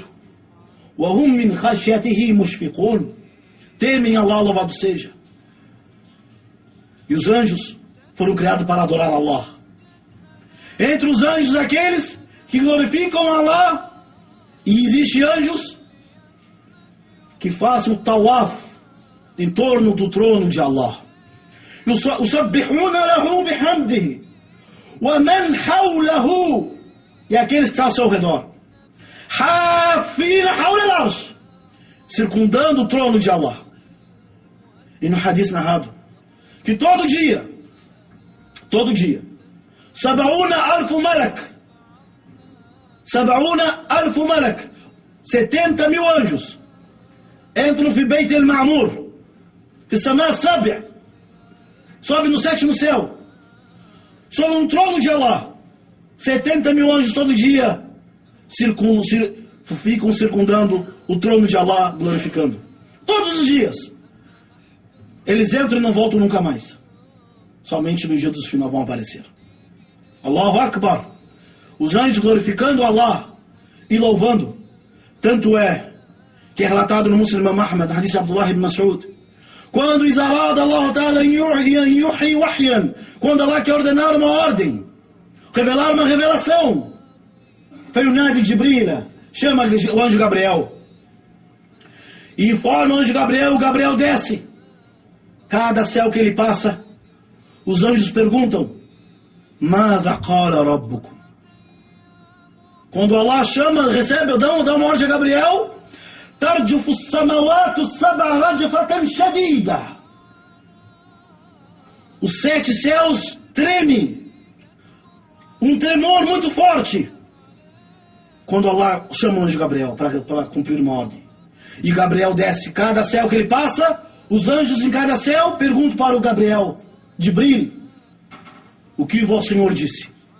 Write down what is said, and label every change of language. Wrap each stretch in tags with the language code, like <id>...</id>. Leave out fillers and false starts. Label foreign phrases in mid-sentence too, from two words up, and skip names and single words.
<ar>وَهُمْ مِنْ خَشْيَتِهِ مُشْفِقُونَ.</ar> <pt>Temem Allah, louvado seja. E os anjos foram criados para adorar Allah. Entre os anjos, aqueles que glorificam Allah, e existem anjos que fazem o tawaf em torno do trono de Allah.</pt> <ar>يُسَبِّحُونَ لَهُ بِحَمْدِهِ وَمَنْ حَوْلَهُ.</ar> <pt>E aqueles que estão ao seu redor,</pt> <ar>حَافِينَ حَوْلَ الْعَرْشِ,</ar> <pt>circundando o trono de Allah. E no hadith narrado que todo dia, 70 mil anjos entram no Beit el-Ma'mur,</pt> <ar>في السماء السابعة,</ar> <pt>sobe no 7º céu, sobre um trono de Allah. 70 mil anjos todo dia ficam circundando o trono de Allah, glorificando. Todos os dias. Eles entram e não voltam nunca mais. Somente no dia do final vão aparecer.</pt> <ar>الله أكبر.</ar> <pt>Os anjos glorificando Allah e louvando. Tanto é que é relatado no Muslim Ahmad, hadith Abdullah ibn Mas'ud, quando</pt> <ar>إذا أراد الله تعالى يوحي وحيا,</ar> <pt>quando Allah quer ordenar uma ordem, revelar uma revelação.</pt> <ar>فينادي جبريل,</ar> <pt>chama o anjo Gabriel. E informa o anjo Gabriel, o Gabriel desce. Cada céu que ele passa, os anjos perguntam:</pt> <ar>ماذا قال ربكم?</ar> <pt>Quando Allah chama, recebe, dá uma ordem a Gabriel:</pt> <ar>ترجف السماوات السبع رجفة شديدة.</ar> <pt>Os 7 céus tremem, um tremor muito forte, quando Allah chama o anjo Gabriel para cumprir uma ordem. E Gabriel desce, cada céu que ele passa, os anjos em cada céu perguntam para o Gabriel, Jibril, o que vosso Senhor disse?</pt>